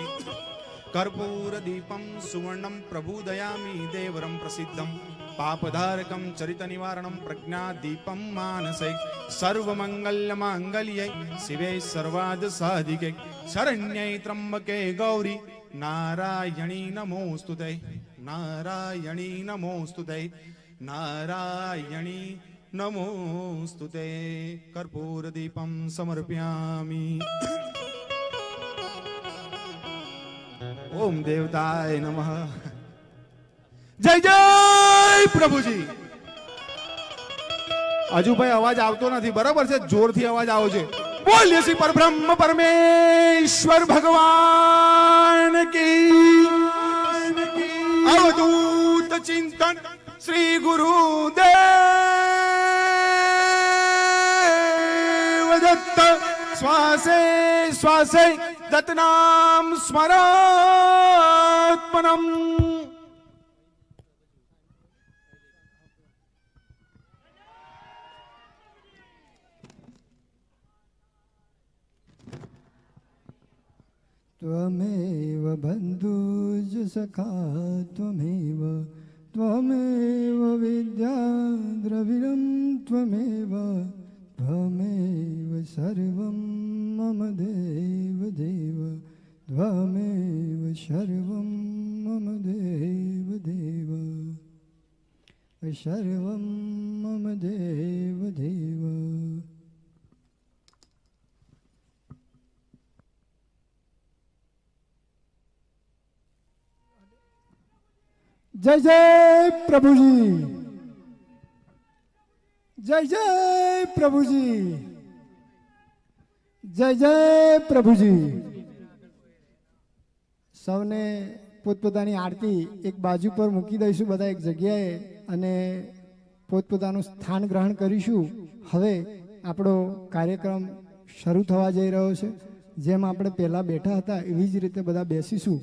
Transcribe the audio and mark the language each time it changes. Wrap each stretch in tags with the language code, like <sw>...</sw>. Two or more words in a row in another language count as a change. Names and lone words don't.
<sa>कर्पूरदीपं सुवर्णं प्रबोधयामि देवरं प्रसिद्धं पापधारकं चरितनिवारणं प्रज्ञादीपं मानसे सर्वमङ्गलमाङ्गल्ये शिवे सर्वार्थसाधिके शरण्ये त्र्यम्बके गौरी नारायणी नमोऽस्तुते नारायणी नमोऽस्तुते नारायणी नमोऽस्तुते. कर्पूरदीपं समर्पयामि. ओम देवताय नमः.</sa> <hi>जय जय प्रभुजी.</hi> <gu>હજુ ભાઈ અવાજ આવતો નથી, બરાબર છે? જોરથી અવાજ આવો છે. બોલીએ શ્રી પરબ્રહ્મ પરમેશ્વર ભગવાન કી.</gu> <sa>अवधूत चिंतन श्री गुरुदेव दत्त श्वासे श्वासे दत्तनाम स्मरात्मनम. त्वमेव बन्धुज सखा त्वमेव त्वमेव विद्या द्रविणं त्वमेव त्वमेव सर्वं मम देव देव त्वमेव सर्वं मम देव देव सर्वं मम देव देव.</sa> <hi>जय जय प्रभुजी. जय जय प्रभुजी. जय जय प्रभुजी.</hi> <gu>સૌને પોતપોતાની આરતી એક બાજુ પર મૂકી દઈશું બધા એક જગ્યાએ અને પોતપોતાનું સ્થાન ગ્રહણ કરીશું. હવે આપણો કાર્યક્રમ શરૂ થવા જઈ રહ્યો છે. જેમ આપણે પહેલાં બેઠા હતા એવી જ રીતે બધા બેસીશું.</gu>